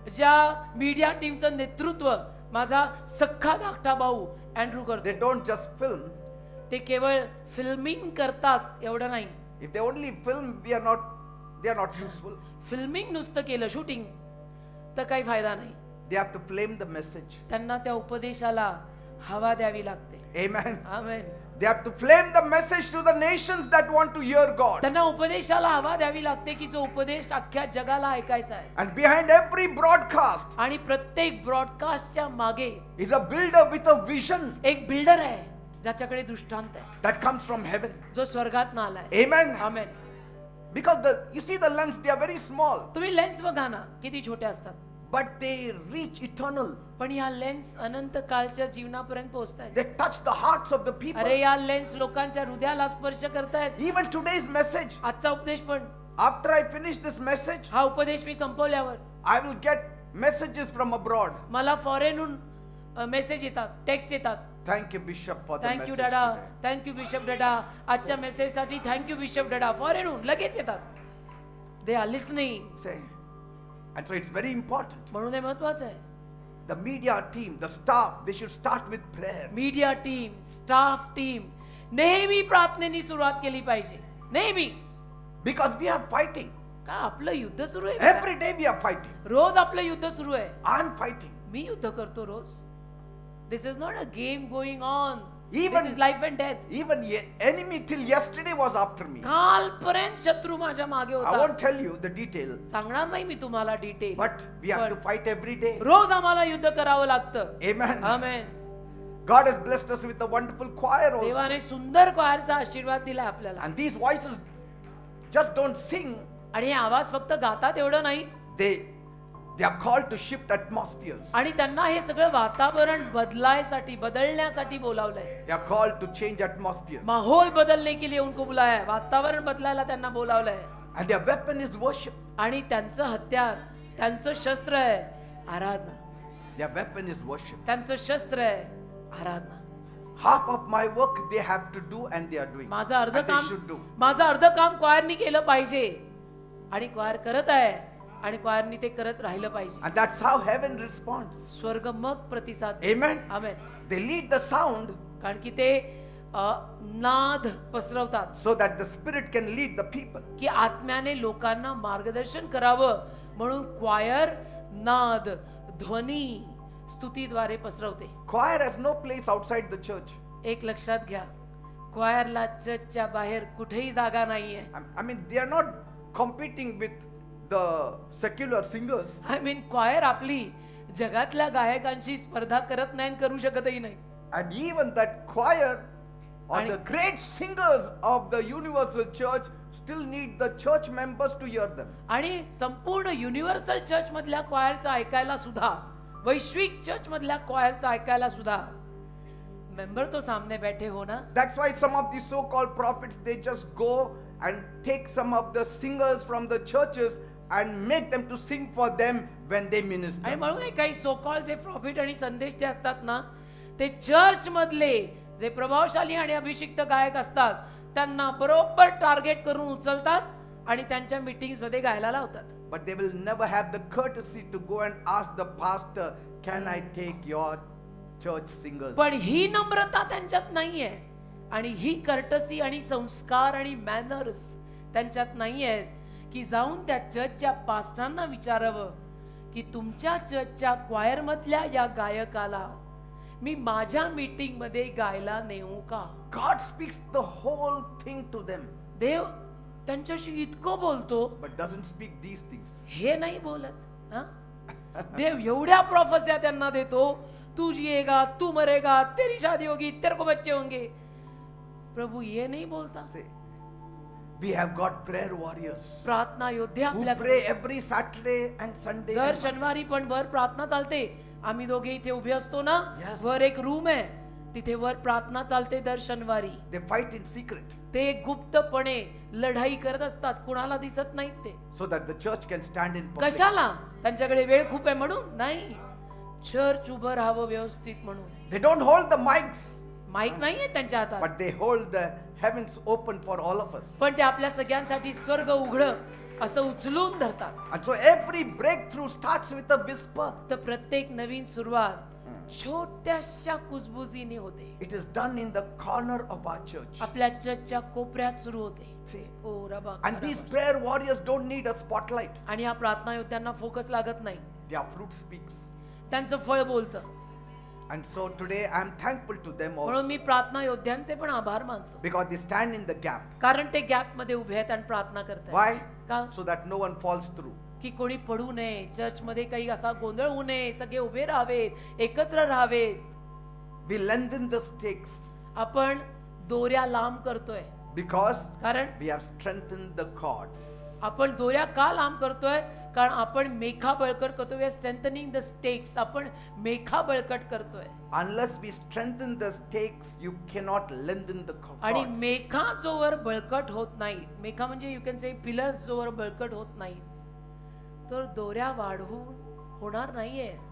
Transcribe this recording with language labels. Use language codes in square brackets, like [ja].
[mr] ज्या मीडिया टीमचं नेतृत्व माझा सख्खा धाकटा भाऊ अँड्रू करतो. [en] They don't just film. [mr] ते केवळ फिल्मिंग करतात एवढं नाही. [en] If they only film, they are not useful. [mr] Filming नुसतं केलं शूटिंग तर काही फायदा नाही. [en] They have to flame the message. [mr] त्यांना त्या उपदेशाला हवा द्यावी लागते. [en] Amen. [mr] Amen. [en] They have to flame the message to the nations that want to hear God. [mr] त्यांना उपदेशाला हवा द्यावी लागते की जो उपदेश अख्ख्या जगाला ऐकायचा आहे. [en] And behind every broadcast [mr] आणि प्रत्येक ब्रॉडकास्टच्या मागे [en] is a builder with a vision [mr] एक बिल्डर आहे ज्याच्याकडे दृष्टांत आहे [en] that comes from heaven. [mr] जो स्वर्गात आलाय. [en] Amen. [mr] Amen. [en] Because you see the lens, they are very small, [mr] तुम्ही लेन्स बघा ना किती छोटे असतात. [en] but they reach eternal. [mr] पण या लेन्स अनंत काळच्या जीवनापर्यंत पोहोचतायत. [en] They touch the hearts of the people. [mr] अरे या लेन्स लोकांच्या हृदयाला स्पर्श करतायत. [en] Even today's message, [mr] आजचा उपदेश पण [en] after I finish this message, [mr] हा उपदेश मी संपवल्यावर [en] I will get messages from abroad. [mr] मला फॉरेनहून मेसेज येतात, टेक्स्ट येतात. [en] Thank you, Bishop, for the thank you message [mr] डॅडा, [en] today. [mr] Thank you bishop डॅडा, आजच्या मेसेज साठी थँक्यू बिशप डॅडा. फॉरेनहून लगेच येतात. [en] They are listening. Say. And so it's very important. [mr] म्हणून हे महत्वाचं आहे. [en] The media team, the staff, they should start with prayer. [mr] Media team, staff team नेहमी प्रार्थनेनी सुरुवात केली पाहिजे. नेहमी. [en] Because we are fighting. [mr] का आपलं युद्ध सुरू आहे. [en] Every day we are fighting. [mr] रोज आपलं युद्ध सुरू आहे. [en] I'm fighting. [mr] मी युद्ध करतो रोज. [en] This is not a game going on. Even- this is life and death. Even enemy till yesterday was after me. [mr] कालपर्यंत शत्रू माझ्या मागे [en] I [mr] होता. [en] won't tell you the details, [mr] सांगणार नाही मी तुम्हाला detail. [en] but we have to fight every day. [mr] रोज आम्हाला युद्ध करावं लागतं. [en] Amen. [mr] Amen. [en] God has blessed us with a wonderful choir also. [mr] देवाने सुंदर क्वायरचा आशीर्वाद दिलाय आपल्याला. [en] And these voices just don't sing. [mr] आणि हे आवाज फक्त गातात एवढं नाही. [en] They are called to shift atmospheres. [mr] आणि त्यांना हे सगळं वातावरण बदलण्यासाठी बोलावलंय. [en] They are called to change atmospheres. [hi] माहौल बदलने के लिए उनको बुलाया है. [mr] वातावरण बदलायला त्यांना बोलावलंय. [en] And their weapon is worship. [mr] आणि त्यांचं हत्यार, त्यांचं शस्त्र आहे आराधना. [en] Their weapon is worship. [mr] त्यांचं शस्त्र आहे आराधना. [en] Half of my work they have to do and they are doing. [mr] माझं अर्ध [en] And they [mr] काम [en] should do. [mr] माझं अर्ध काम क्वायरनी केलं पाहिजे आणि क्वायर करत आहे आणि क्वायरनी ते करत राहिलं पाहिजे. [en] And that's how heaven responds. [mr] स्वर्ग मग प्रतिसाद. [en] Amen. [mr] Amen. [en] They lead the sound [mr] कारण की ते नाद पसरवतात [en] so that the spirit can lead the people. [mr] की आत्म्याने लोकांना मार्गदर्शन करावं म्हणून क्वायर नाद ध्वनी स्तुतीद्वारे पसरवते. [en] Choir has no place outside the church. [mr] एक लक्षात घ्या, क्वायरला चर्चच्या बाहेर कुठेही जागा नाहीये. [en] I mean, they are not competing with the secular singers. I mean [mr] क्वायर आपली जगातल्या गायकांशी स्पर्धा करत नाही आणि करू शकतही नाही. [en] And even that choir or And- the great singers of the universal church still need the church members to hear them. [mr] आणि संपूर्ण युनिव्हर्सल चर्च मधल्या क्वायरचं ऐकायला सुद्धा, वैश्विक चर्च मधल्या क्वायरचं ऐकायला सुद्धा [hi] मेंबर तो सामने बैठे हो ना. [en] That's why some of these so-called prophets, they just go and take some of the singers from the churches and make them to sing for them when they minister. [mr] आणि म्हणून हे काही सोकॉल जे प्रॉफिट आणि संदेश जे असतात ना, ते चर्च मधले जे प्रभावशाली आणि अभिषिक्त गायक असतात त्यांना बरोबर टार्गेट करून उचलतात आणि त्यांच्या मीटिंग्स मध्ये गायला लावतात. [en] But they will never have the courtesy to go and ask the pastor, can I take your church singers? [mr] पण ही नम्रता त्यांच्यात नाहीये आणि ही कर्टसी आणि संस्कार आणि मॅनर्स त्यांच्यात नाही आहेत की जाऊन त्या चर्चच्या पास्टरांना विचारावं की तुमच्या चर्चच्या क्वायर मधल्या या गायकाला मी माझ्या मीटिंग मध्ये गायला नेऊ का. [en] God speaks the whole thing to them, [mr] देव त्यांच्याशी इतकं बोलतो [en] but doesn't speak these things. [mr] हे नाही बोलत. हा? देव एवढ्या प्रोफेसिया त्यांना देतो, [hi] तू जिएगा, तू मरेगा, तेरी शादी होगी, तेरे को बच्चे होंगे. प्रभु ये नहीं बोलता. [en] Say, we have got prayer warriors [mr] प्रार्थना योद्धे [en] who [mr] आपल्याकडे [en] pray every Saturday and Sunday. [mr] दर शनिवारी पण वर प्रार्थना चालते. आम्ही दोघे इथे उभे असतो ना, [en] Yes. [mr] वर एक रूम आहे, तिथे वर प्रार्थना चालते दर शनिवारी. [en] They fight in secret [mr] ते गुप्तपणे लढाई करत असतात, कुणाला दिसत नाहीत ते. [en] so that the church can stand in public. [mr] कशाला? त्यांच्याकडे वेळ खूप आहे म्हणून नाही, चर्च उभं राहावं व्यवस्थित म्हणून. [en] They don't hold the mics, [mr] mic नाहीये त्यांच्या हातात, [en] but they hold the heavens open for all of us. [mr] पण ते आपल्या सगळ्यांसाठी स्वर्ग उघड असं उचलून धरतात. [en] And so every breakthrough starts with a whisper. [mr] तर प्रत्येक नवीन सुरुवात छोट्याशा कुजबुजीने होते. [en] It is done in the corner of our church. [mr] आपल्या चर्चच्या कोपऱ्यात सुरू होते. [en] See? ओ रबा And these prayer warriors don't need a spotlight. [mr] आणि या प्रार्थना योद्ध्यांना फोकस लागत नाही, [en] Their fruit speaks. [mr] त्यांचं फळ बोलतं. [en] And so today I am thankful to them [mr] म्हणून [en] also [mr] मी प्रार्थना योद्ध्यांचे पण आभार मानतो, [en] because they stand in the gap. [mr] कारण ते गॅप मध्ये उभे आहेत आणि प्रार्थना करतात. [en] Why? [mr] का? [en] So that no one falls through. [mr] की कोणी पडू नये, चर्च मध्ये काही असा गोंधळ होऊ नये, सगळे उभे राहावेत, एकत्र राहावेत. [en] We lengthen the stakes [mr] आपण दोऱ्या लांब करतोय, [en] because [mr] कारण [en] we have strengthened the cords. [mr] आपण दोऱ्या का लांब करतोय, कारण आपण मेखा बळकट करतोय. [en] strengthening the stakes, [mr] आपण मेखा बळकट करतोय. [en] Unless we strengthen the stakes, you cannot lengthen the [mr] आणि [en] cords. [mr] मेखा जोवर बळकट होत नाही, मेखा म्हणजे [en] you can say pillars [mr] जोवर बळकट होत नाही, तर दोऱ्या वाढवून होणार नाहीये.